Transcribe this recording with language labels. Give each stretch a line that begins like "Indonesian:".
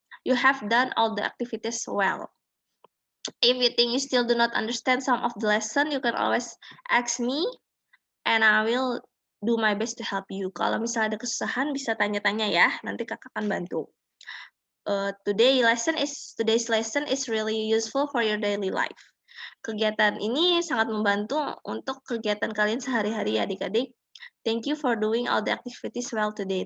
English: You have done all the activities well. If you think you still do not understand some of the lesson, you can always ask me and I will do my best to help you.
Indonesian: Kalau misalnya ada kesusahan bisa tanya-tanya ya, nanti kakak akan bantu.
English: Today's lesson is really useful for your daily life.
Indonesian: Kegiatan ini sangat membantu untuk kegiatan kalian sehari-hari ya adik-adik.
English: Thank you for doing all the activities well today.